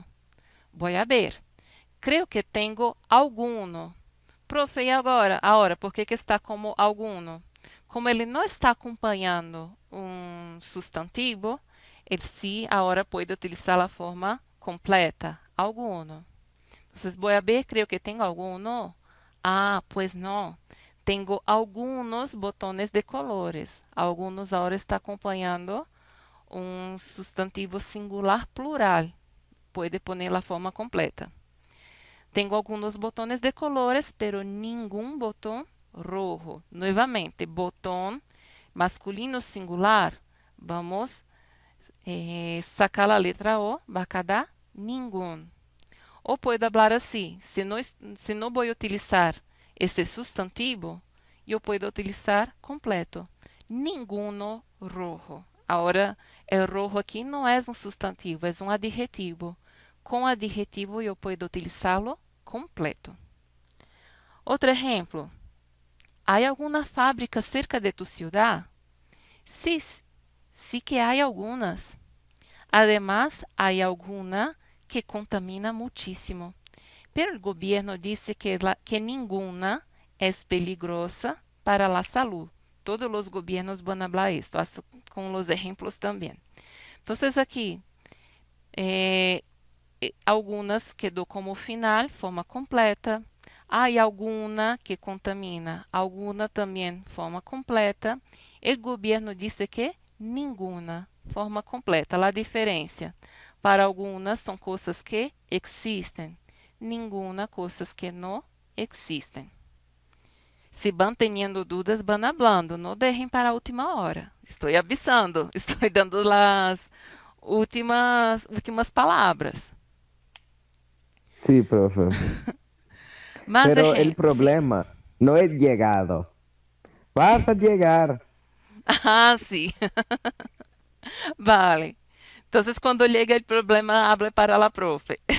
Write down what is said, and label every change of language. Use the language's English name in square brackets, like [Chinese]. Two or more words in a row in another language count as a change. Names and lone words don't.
[Portuguese] Vou a ver. Creio que tenho alguno. Profe, e agora? Por que está como alguno? Como ele não está acompanhando um substantivo, ele sim agora pode utilizar a forma completa, alguno. Então, vou a ver, creio que tenho alguno. Pues não. Tenho alguns botões de colores. Alguns agora está acompanhando um substantivo singular plural. Pode pôr a forma completa. Tenho alguns botões de colores, pero nenhum botão rojo. Novamente, botão masculino singular. Vamos sacar a letra O, vai dar nenhum. Ou pode falar assim: se não vou utilizar esse substantivo, eu posso utilizar completo. [Spanish] Ninguno rojo. [Portuguese] Agora, o rojo aqui não é um substantivo, é um adjetivo. Com adjetivo, eu posso utilizá-lo completo. Outro exemplo. Há alguma fábrica [Spanish] cerca de tu ciudad? Sí que há algunas. Además, há alguna que contamina muchísimo. Pero el gobierno dice que ninguna es peligrosa para la salud. Todos los gobiernos van a hablar esto, con los ejemplos también. Entonces, aquí, algunas quedou como final, forma completa. [Portuguese] Há alguma que contamina, alguma também, forma completa. O governo disse que nenhuma, forma completa. A diferença, para algumas são coisas que existem, nenhuma coisas que não existem. [Spanish] Se van teniendo dúvidas, van hablando, [Portuguese] não deixem para a última hora. Estou avisando, estou dando as últimas palavras. [Spanish] Sí, profe. [Portuguese] Mas [Spanish] Pero el problema no es llegado. Basta llegar. Ah, sí. Vale. Entonces, cuando llegue el problema, hable para la profe.